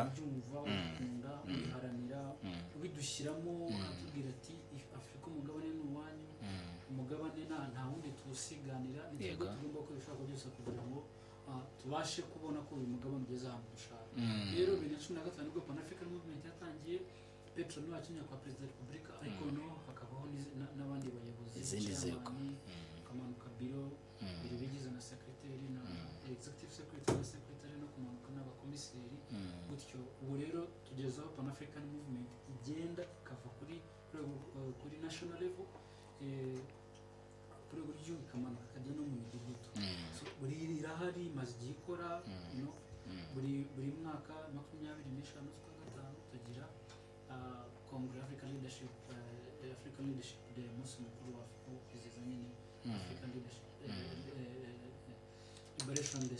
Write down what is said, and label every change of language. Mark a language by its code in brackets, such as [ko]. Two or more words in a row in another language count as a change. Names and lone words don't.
[rw] ukunda ubiharanira ubidushyiramo, atubwira ati Afurika umugabane ni uwanyu, umugabane nta wundi tuwusiganira, nitwe tugomba ko ibishaka byose kugira ngo tubashe kubona ko uyu mugabane ugeze ahantu dushaka. Rero 2015 nibwo Pan African Movement yatangiye, patron wacu nyakubahwa perezida wa repubulika, ariko no hakabaho n'abandi bayobozi izindi nzego, kamanuka biro bigize na secretary na [en] executive secretary [rw] na secretary no kumanuka n'abakomiseri gutyo. Ubu rero tugeze aho Pan African Movement igenda ikava kuri [en] national level, [rw] kuri buri gihugu ikamanuka ikajya no mu midugudu. So buri irahari imaze igihe ikora, buri mwaka 25 z'ukwa gatanu tugira Congress African Leadership Day, umunsi mukuru wa kwizihiza nyine African Leadership Liberation Day.